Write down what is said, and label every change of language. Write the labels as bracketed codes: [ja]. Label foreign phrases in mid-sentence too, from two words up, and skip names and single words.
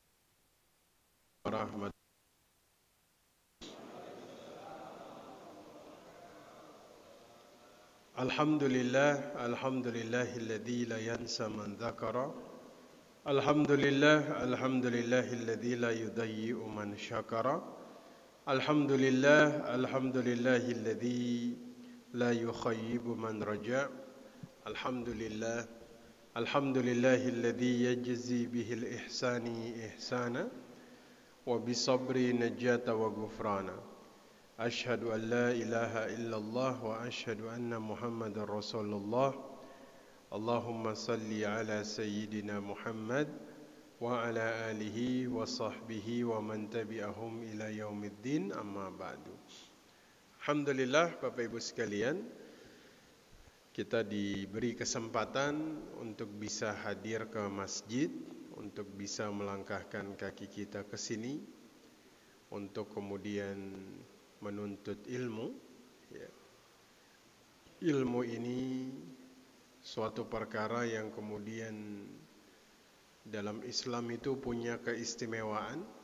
[ar] الحمد لله الذي لا ينسى من ذكر. الحمد لله الذي لا يضيع من شكر. الحمد لله الذي لا يخيب من رجا. الحمد لله الذي يجزي بالإحسان إحسانا وبالصبر نجاة وغفرانا. أشهد أن لا إله إلا الله وأشهد أن محمدا رسول الله. اللهم صل على سيدنا محمد وعلى آله وصحبه ومن تبعهم إلى يوم الدين، أما بعد. [id] Alhamdulillah, Bapak Ibu sekalian, kita diberi kesempatan untuk bisa hadir ke masjid, untuk bisa melangkahkan kaki kita ke sini, untuk kemudian menuntut ilmu. Ilmu ini suatu perkara yang kemudian dalam Islam itu punya keistimewaan.